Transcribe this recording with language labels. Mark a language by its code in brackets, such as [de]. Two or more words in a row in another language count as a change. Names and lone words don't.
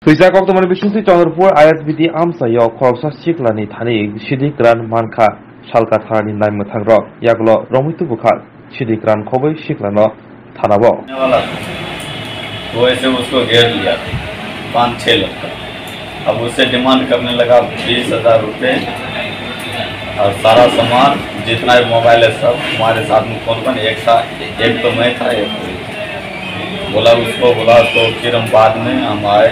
[trp] Tuisa kok teman bisnusi Chandrpur ayat bidi amsa yo khoroksa siklani thani sidikran manka salka tharani naim thangrok yaklo romitu bukhar sidikran khobai siklano thanabo [hi] वो ऐसे उसको घेर लिया 5-6 लाख का। अब उससे डिमांड करने लगा 20,000 रुपये और सारा सामान जितना भी मोबाइल है सब हमारे साथ में कौन एक तो मैं था, एक उसको बोला तो फिर हम बाद में हम आए।